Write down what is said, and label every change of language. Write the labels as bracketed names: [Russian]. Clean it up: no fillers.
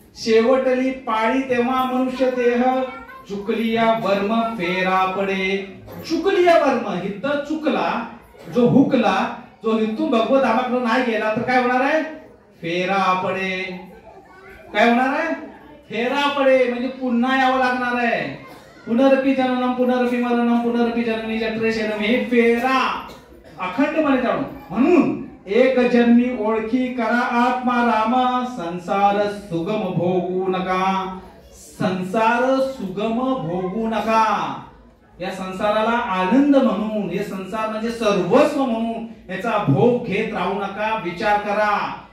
[Marathi] शेवटली पाळी तेव्हा मनुष्य देह चुकलिया वर्म फेरा पडे. चुकलिया वर्म हिथं चुकला, जो हुकला, जो हिथून भगवत धामाकडे नाही गेला तर काय होणार आहे? फेरा पडे. काय होणार आहे? फेरा पडे म्हणजे पुन्हा यावं लागणार आहे. [Sanskrit] पुनरपी जननम पुनरपी मरणम पुनरपी जननी जत्रे शरणम. [Marathi] हे फेरा अखंडपणे जाणून. म्हणून एक जन्मी ओळखी करा आत्मा राम. संसार सुगम भोगू नका. संसार सुगम भोगू नका. या संसाराला आनंद म्हणून, हे संसार म्हणजे सर्वस्व म्हणून याचा भोग घेत राहू नका. विचार करा.